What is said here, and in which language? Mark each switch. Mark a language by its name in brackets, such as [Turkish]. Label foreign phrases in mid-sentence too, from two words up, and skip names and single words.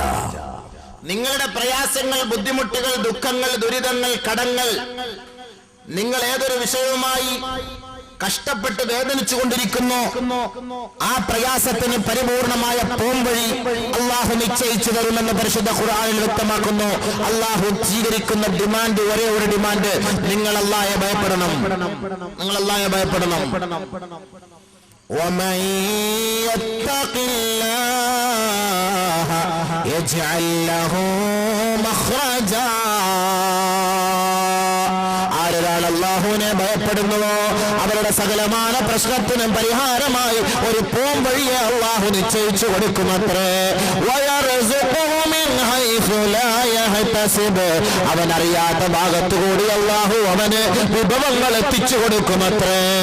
[Malayalam] നിങ്ങളുടെ പ്രയാസങ്ങൾ, ബുദ്ധിമുട്ടുകൾ, ദുഃഖങ്ങൾ, ദുരിതങ്ങൾ, കടങ്ങൾ, നിങ്ങൾ ഏതൊരു വിഷയവുമായി കഷ്ടപ്പെട്ട് വേദനിച്ചു കൊണ്ടിരിക്കുന്നു, ആ പ്രയാസത്തിന് പരിപൂർണമായ പോംവഴി അള്ളാഹു നിശ്ചയിച്ചു തരുമെന്ന് പരിശുദ്ധ ഖുർആനിൽ വ്യക്തമാക്കുന്നു. അള്ളാഹു സ്വീകരിക്കുന്ന ഡിമാൻഡ്, ഒരേ ഒരു ഡിമാൻഡ്, നിങ്ങൾ അള്ളാഹയെ ഭയപ്പെടണം, നിങ്ങൾ അള്ളാഹയെ ഭയപ്പെടണം. [Arabic] ومن يتق الله يجعل له مخرجا. [Malayalam] ആരൊരാൾ അല്ലാഹുവിനെ ഭയപ്പെടുന്നുവോ അവരുടെ സകലമായ പ്രശ്നത്തിനും പരിഹാരമായി ഒരു പോം വഴിയെ അല്ലാഹു നിശ്ചയിച്ചു കൊടുക്കുമത്രേ. അവൻ അറിയാത്ത ഭാഗത്തുകൂടി അല്ലാഹു അവന് വിഭവങ്ങൾ എത്തിച്ചു കൊടുക്കുമത്രേ.